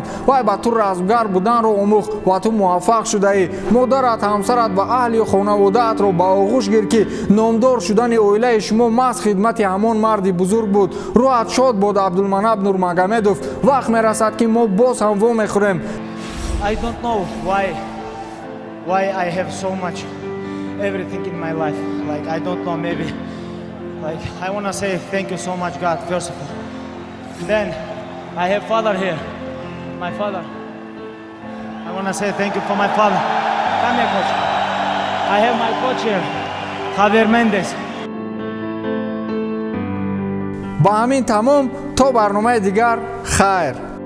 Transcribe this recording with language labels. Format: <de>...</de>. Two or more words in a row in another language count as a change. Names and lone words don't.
<tg>вай ба ту размгар буданро омӯхт ва ту муваффақ шудаӣ. модарат, ҳамсарат ва аҳли хонаводаатро ба оғӯш гир ки номдор шудани оилаи шумо маҳз хидмати ҳамон марди бузург буд. рӯҳат шод бод, Абдулманап Нурмагомедов. вақт мерасад ки мо боз ҳам во мехӯрем.</tg> <en>I don't know why I have so much everything in my life. Like I don't know, maybe like I want to say thank you so much God first of all. Then I have father here. My father. I want to say thank you for my father. Come here, coach. I have my coach here. Javier Mendes.</en> <fa>با همین تمام تا برنامه دیگر خیر.</fa>